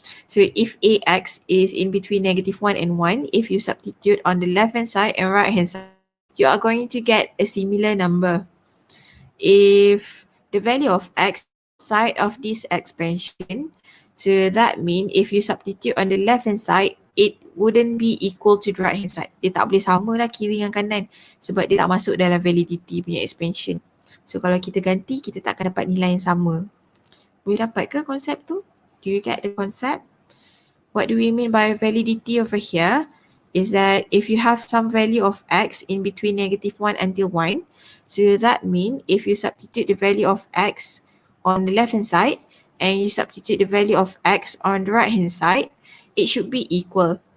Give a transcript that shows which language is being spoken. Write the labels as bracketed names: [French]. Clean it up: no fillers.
[English] So if ax is in between negative 1 and 1, if you substitute on the left hand side and right hand side, you are going to get a similar number. If the value of x outside of this expansion, so that means if you substitute on the left hand side, it wouldn't be equal to the right hand side. [Malay] Dia tak boleh sama lah kiri dengan kanan sebab dia tak masuk dalam validity punya expansion. So kalau kita ganti, kita tak akan dapat nilai yang sama. Boleh dapat ke konsep tu? [English] Do you get the concept? What do we mean by validity over here? Is that if you have some value of x in between negative 1 until 1, so that means if you substitute the value of x on the left hand side and you substitute the value of x on the right hand side, it should be equal.